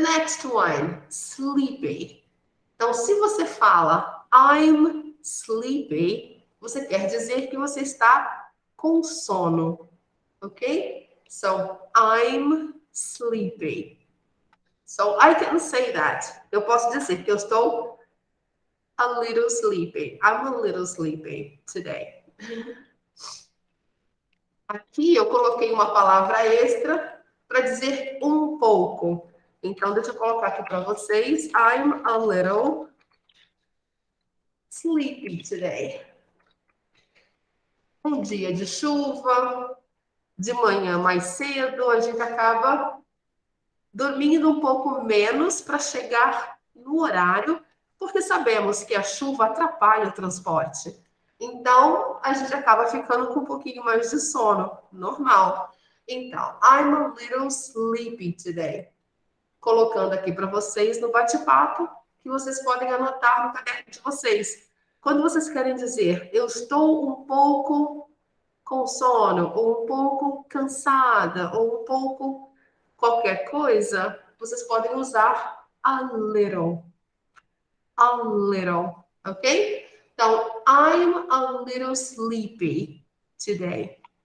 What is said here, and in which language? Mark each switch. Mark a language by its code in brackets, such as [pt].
[en] next one, sleepy. [pt] Então, se você fala [en] I'm sleepy, [pt] você quer dizer que você está com sono, ok? [en] So, I'm sleepy. So, I can say that. [pt] Eu posso dizer que eu estou [en] a little sleepy. I'm a little sleepy today. [pt] Aqui eu coloquei uma palavra extra para dizer um pouco. Então, deixa eu colocar aqui para vocês. [en] I'm a little sleepy today. [pt] Um dia de chuva, de manhã mais cedo, a gente acaba dormindo um pouco menos para chegar no horário, porque sabemos que a chuva atrapalha o transporte. Então, a gente acaba ficando com um pouquinho mais de sono, normal. [en] Então, I'm a little sleepy today. [pt] Colocando aqui para vocês no bate-papo, que vocês podem anotar no caderno de vocês. Quando vocês querem dizer, eu estou um pouco com sono, ou um pouco cansada, ou um pouco qualquer coisa, vocês podem usar [en] a little. A little, ok? Então, I'm a little sleepy today.